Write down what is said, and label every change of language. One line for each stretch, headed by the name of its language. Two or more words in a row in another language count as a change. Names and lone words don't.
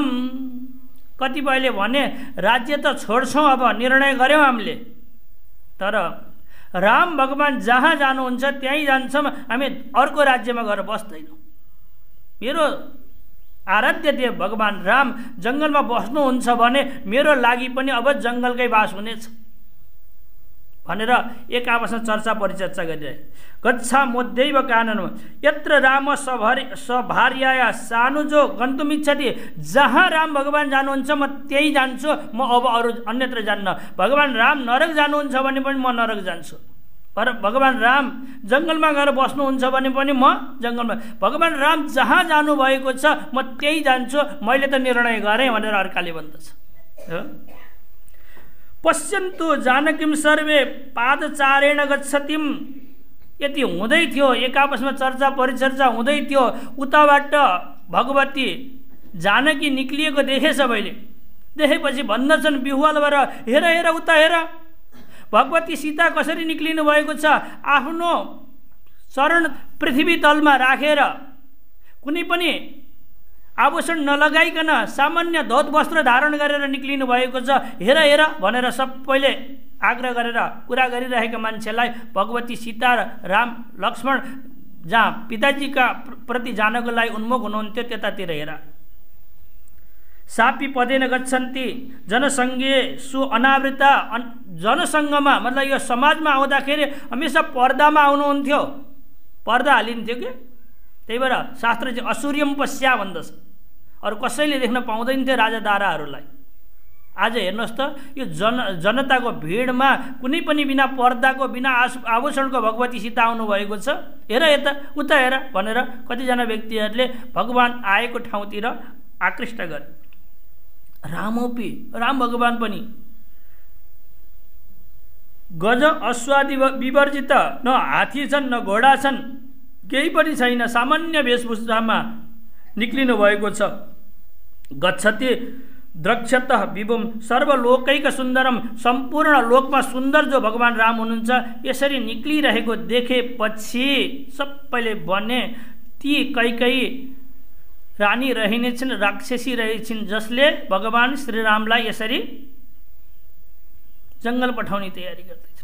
Nepali: कतिपयले भने राज्य त छोड्छौँ, अब निर्णय गऱ्यौँ हामीले, तर राम भगवान जहाँ जानुहुन्छ त्यहीँ जान्छौँ, हामी अर्को राज्यमा गएर बस्दैनौँ। मेरो आराध्य देव भगवान राम जङ्गलमा बस्नुहुन्छ भने मेरो लागि पनि अब जङ्गलकै बास हुनेछ भनेर एक आपसमा चर्चा परिचर्चा गरिरहे।
Sanskrit: गच्छा मोद्यैव काननम यत्र राम सभार्याया सानुजो गन्तुमिच्छति।
Nepali: जहाँ राम भगवान जानुहुन्छ म त्यही जान्छु, म अब अरू अन्यत्र जान्न। भगवान राम नरक जानुहुन्छ भने पनि म नरक जान्छु। भगवान राम जङ्गलमा गएर बस्नुहुन्छ भने पनि म जङ्गलमा। भगवान राम जहाँ जानुभएको छ म त्यही जान्छु, मैले त निर्णय गरेँ भनेर अर्काले भन्दछ।
Sanskrit: पश्यन्तु जानकीम सर्वे पादचारेण गच्छतिम।
Nepali: यति हुँदै थियो, एक आपसमा चर्चा परिचर्चा हुँदै थियो, उताबाट भगवती जानकी निक्लिएको देखे सबैले। देखेपछि भन्दछन् बिहुवाल भएर, हेर हेर उता हेर, भगवती सीता कसरी निक्लिनु भएको छ। आफ्नो शरण पृथ्वी तलमा राखेर कुनै पनि आभूषण नलगाइकन सामान्य धोत वस्त्र धारण गरेर निक्लिनु भएको छ, हेर हेर भनेर सबैले आग्रह गरेर कुरा गरिरहेका मान्छेलाई भगवती सीता र राम लक्ष्मण जहाँ पिताजीका प्रति जानको लागि उन्मुख हुनुहुन्थ्यो त्यतातिर हेर।
Sanskrit: सापी पदेन गच्छन्ति जनसङ्गे सु अनावृता।
Nepali: जनसङ्गमा मतलब यो समाजमा आउँदाखेरि हमेसा पर्दामा आउनुहुन्थ्यो, पर्दा हालिन्थ्यो कि। त्यही भएर शास्त्र चाहिँ
Sanskrit: असुर्यम पश्या
Nepali: भन्दछ, अरू कसैले देख्न पाउँदैन थियो राजा दाराहरूलाई। आज हेर्नुहोस् त यो जनताको भिडमा कुनै पनि बिना पर्दाको बिना आभूषणको भगवती सीता आउनुभएको छ। हेर यता उता हेर भनेर कतिजना व्यक्तिहरूले भगवान आएको ठाउँतिर आकृष्ट गरे। रामोपि राम भगवान पनि
Sanskrit: गज अश्वादि विवर्जित,
Nepali: न हात्ती छन् न घोडा छन्, केही पनि छैन, सामान्य वेशभूषामा निक्लिनु भएको छ।
Sanskrit: गच्छति द्रक्षत विभुम सर्वलोकैक सुन्दरम।
Nepali: सम्पूर्ण लोकमा सुन्दर जो भगवान राम हुनुहुन्छ यसरी निक्लिरहेको देखेपछि सबैले भने ती कैकेयी रानी रहनेछन्, राक्षसी रहेछन्, जसले भगवान श्रीरामलाई यसरी जङ्गल पठाउने तयारी गर्दैछ।